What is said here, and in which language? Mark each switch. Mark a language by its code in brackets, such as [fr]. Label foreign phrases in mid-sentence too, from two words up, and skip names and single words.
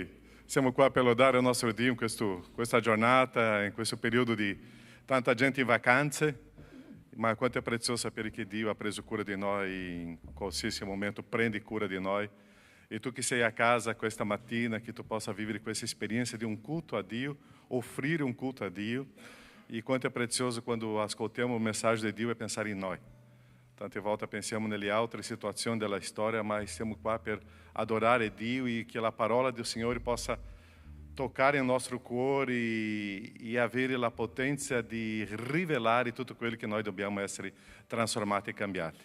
[it] Siamo qua per lodare il nostro Dio in questa giornata, in questo periodo di tanta gente in vacanze, ma quanto è prezioso sapere che Dio ha preso cura di noi in qualsiasi momento, prende cura di noi. E tu che sei a casa questa mattina, che tu possa vivere questa esperienza di un culto a Dio, offrire um culto a Dio. [pt] E quanto é precioso quando ascoltiamo a mensagem de Dio e pensar em nós. [it] Tante volte pensiamo nelle altre situazioni della storia, mas siamo qua per adorare Dio e che la parola del Signore possa toccare il nostro cuore e avere la potenza di rivelare tutto quello che noi dobbiamo essere trasformati e cambiati.